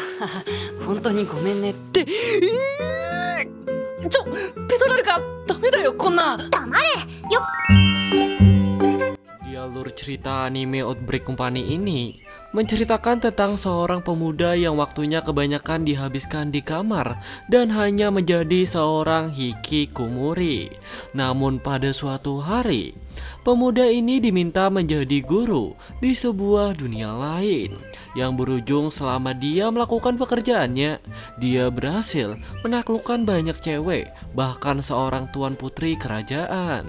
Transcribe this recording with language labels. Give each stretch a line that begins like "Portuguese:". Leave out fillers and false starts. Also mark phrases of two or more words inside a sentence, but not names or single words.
Japanese: 本当にごめんねって。ペトラルがダメだよこんな。黙れよ。
Indonesian: Di alur cerita anime Outbreak Company ini menceritakan tentang seorang pemuda yang waktunya kebanyakan dihabiskan di kamar dan hanya menjadi seorang hikikomori. Namun pada suatu hari, pemuda ini diminta menjadi guru di sebuah dunia lain yang berujung selama dia melakukan pekerjaannya, dia berhasil menaklukkan banyak cewek, bahkan seorang tuan putri kerajaan.